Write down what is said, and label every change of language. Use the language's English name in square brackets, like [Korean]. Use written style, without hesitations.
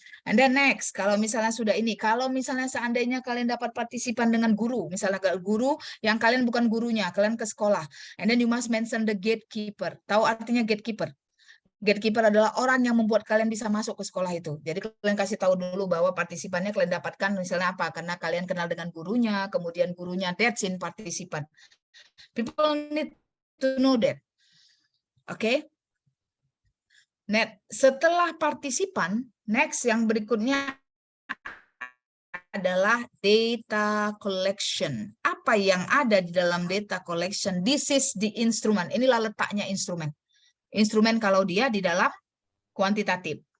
[Indonesian] And then next, kalau misalnya sudah ini, kalau misalnya seandainya kalian dapat partisipan dengan guru, misalnya guru yang kalian bukan gurunya, kalian ke sekolah, [English] and then you must mention the gatekeeper. [Indonesian] Tahu artinya gatekeeper? Gatekeeper adalah orang yang membuat kalian bisa masuk ke sekolah itu. Jadi kalian kasih tahu dulu bahwa partisipannya kalian dapatkan misalnya apa? Karena kalian kenal dengan gurunya, kemudian gurunya [English] that's in [Indonesian] partisipan. [English] People need to know that. Oke? [Indonesian] Net, setelah partisipan, next yang berikutnya adalah data collection. Apa yang ada di dalam data collection? [English] This is the instrument. [Indonesian] Inilah letaknya instrumen. Instrumen kalau dia di dalam kuantitatif.